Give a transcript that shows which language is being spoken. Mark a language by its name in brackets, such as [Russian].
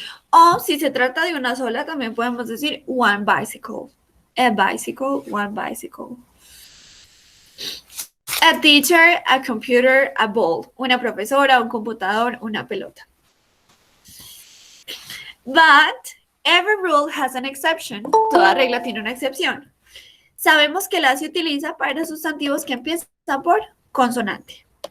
[Spanish] O si se trata de una sola, también podemos decir [English] one bicycle. A bicycle, one bicycle. A teacher, a computer, a ball. [Spanish] Una profesora, un computador, una pelota. [English] But every rule has an exception. [Spanish] Toda regla tiene una excepción. Sabemos que la se utiliza para sustantivos que empiezan por consonante.